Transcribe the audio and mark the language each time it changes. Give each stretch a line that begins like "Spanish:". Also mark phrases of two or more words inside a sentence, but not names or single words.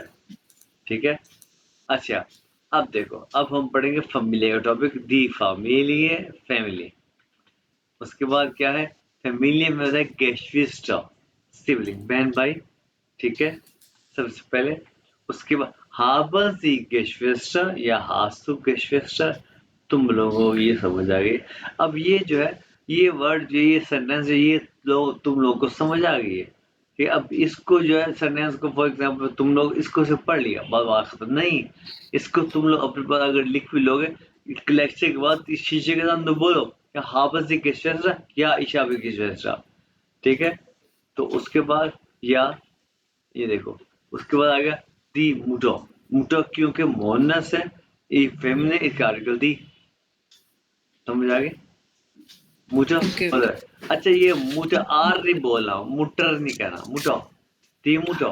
Hindi: ठीक है, अच्छा, अब देखो, अब हम पढ़ेंगे फैमिली का टॉपिक।
German: die Familie
Hindi: है, फैमिली। उसके बाद क्या है, फैमिली में होता है गेस्टविस्टा, सिबलिंग, बहन भाई। ठीक है, सबसे पहले। उसके बाद
German: haben Sie Geschwister
Hindi: या
German: hast du Geschwister,
Hindi: तुम लोगों को ये समझ आ गई। अब ये जो है, ये वर्ड जो, ये सेंटेंस है, ये लोग, तुम लोगों को समझ आ गई है कि अब इसको जो है, सेंटेंस को,
English: for example
Hindi: तुम लोग इसको सिर्फ पढ़ लिया, बात खत्म नहीं। इसको तुम लोग अपने पास अगर लिख भी लोगे, लेक्चर के बाद इस शीशे के सामने बोलो कि
German: haben Sie Geschwister
Hindi: या
German: ich habe Geschwister।
Hindi: ठीक है, तो उसके बाद, या ये देखो, उसके बाद आ गया
German: die Mutter.
Hindi: मुटो क्योंकि मोनस है, ये फेमिनिन, इसका आर्टिकल दी। समझ आ गई, मुटो ओके मतलब। अच्छा, ये मुटो आर नहीं बोलना, मुटर नहीं कहना, मुटो,
German: die Mutter.